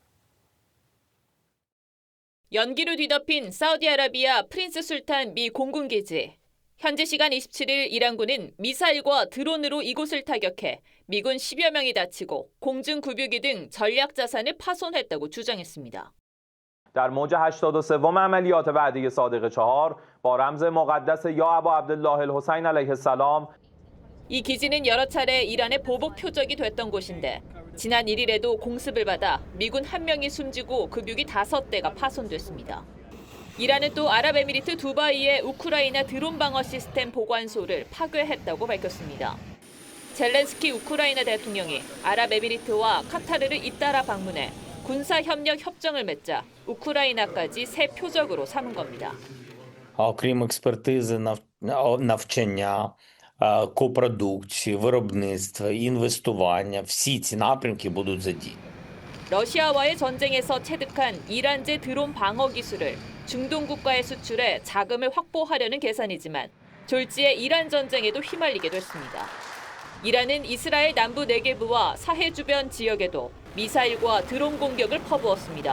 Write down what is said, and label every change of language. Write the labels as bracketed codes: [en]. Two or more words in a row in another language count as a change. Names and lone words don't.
[ko] 연기로 뒤덮인 사우디아라비아 프린스 술탄 미 공군 기지. 현지 시간 27일 이란군은 미사일과 드론으로 이곳을 타격해 미군 10여 명이 다치고 공중 구뷰기 등 전략 자산을 파손했다고 주장했습니다. [fa] در موج 83ام عملیات بعدی صادق 4 با رمز مقدس [ar] یا ابا عبدالله الحسین علیه السلام [ko] 이 기지는 여러 차례 이란의 보복 표적이 됐던 곳인데 지난 1일에도 공습을 받아 미군 1명이 숨지고 급유기 5대가 파손됐습니다. 이란은 또 아랍에미리트 두바이의 우크라이나 드론 방어 시스템 보관소를 파괴했다고 밝혔습니다. 젤렌스키 우크라이나 대통령이 아랍에미리트와 카타르를 잇따라 방문해 군사협력 협정을 맺자 우크라이나까지 새 표적으로 삼은 겁니다. [uk] Окрім експертизи, навчання, копродукції, виробництва, інвестування, всі ці напрямки будуть задіяні. [ko] 러시아와의 전쟁에서 체득한 이란제 드론 방어 기술을 중동 국가에 수출해 자금을 확보하려는 계산이지만 졸지에 이란 전쟁에도 휘말리게 됐습니다. 이란은 이스라엘 남부 네게브와 사해 주변 지역에도 미사일과 드론 공격을 퍼부었습니다.